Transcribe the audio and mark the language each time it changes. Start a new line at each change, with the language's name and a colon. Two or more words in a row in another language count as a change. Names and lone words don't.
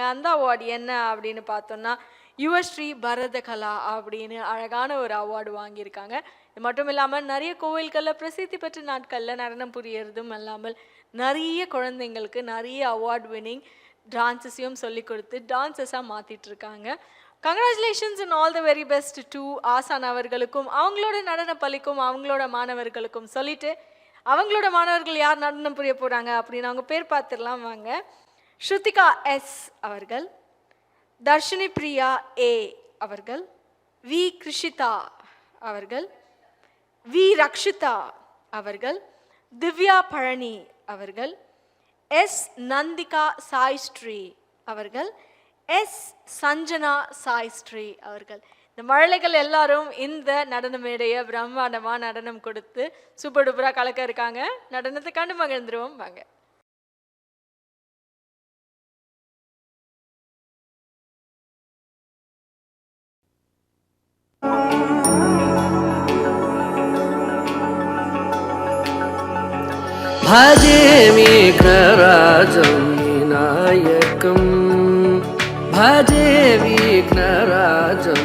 Tamil: அந்த அவார்டு என்ன அப்படின்னு பார்த்தோம்னா, யுவஸ்ரீ பரத கலா அப்படின்னு அழகான ஒரு அவார்டு வாங்கியிருக்காங்க. இது மட்டும் இல்லாமல் நிறைய கோவில்களில் பிரசித்தி பெற்ற நாட்களில் நடனம் புரியறதும் இல்லாமல் நிறைய குழந்தைங்களுக்கு நிறைய
English: award winning
Tamil: டான்ஸஸையும் சொல்லி கொடுத்து டான்ஸஸாக மாற்றிட்டு இருக்காங்க.
English: Congratulations and all the very best to
Tamil: ஆசான் அவர்களுக்கும் அவங்களோட நடன பள்ளிக்கும் அவங்களோட மாணவர்களுக்கும் சொல்லிட்டு, அவங்களோட மாணவர்கள் யார் நடனம் புரிய போகிறாங்க அப்படின்னு அவங்க பேர் பார்த்துடலாம் வாங்க. ஸ்ருதிகா எஸ் அவர்கள், தர்ஷினி பிரியா ஏ அவர்கள், வி கிருஷிதா அவர்கள், வி ரக்ஷிதா அவர்கள், திவ்யா பழனி அவர்கள், எஸ் நந்திகா சாய் ஸ்ரீ அவர்கள், எஸ் சஞ்சனா சாய் ஸ்ரீ அவர்கள். இந்த மழலைகள் எல்லாரும் இந்த நடன மேடையை பிரம்மாண்டமாக நடனம் கொடுத்து சூப்பர் டூப்பராக கலக்க இருக்காங்க. நடனத்தை கண்டு மகிழ்ந்துருவோம் வாங்க.
Sanskrit: भजे विघ्नराजं विनायकं, भजे विघ्नराजं